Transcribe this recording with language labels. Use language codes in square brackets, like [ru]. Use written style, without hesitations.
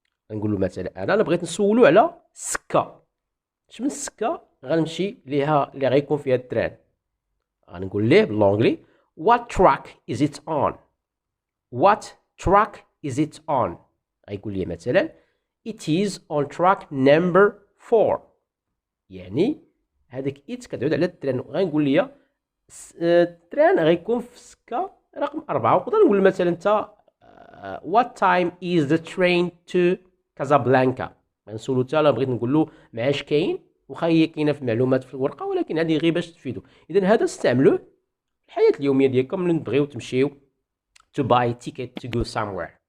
[ar] نقول له مثلا انا بغيت نسولو على سكه، اش من سكه غنمشي ليها اللي غيكون فيها التران؟ غنقول ليه باللونجلي [en] what track is it on. what track is it on. [ar] غيقول لي مثلا [en] it is on track number 4، [ar] يعني هذاك it كتعود على التران. غنقول لي التران غيكون في سكه رقم 4. وقدر نقول مثلا انت [en] what time is the train to Casablanca. [ar] غنسولو حتى لا بغيت نقول له معاش كاين، واخا هي كاينه في المعلومات في الورقه ولكن هذه غير باش تفيدو. اذا هذا استعملوه في الحياه اليوميه ديالكم ملي تبغيو تمشيو [en] to buy a ticket to go somewhere.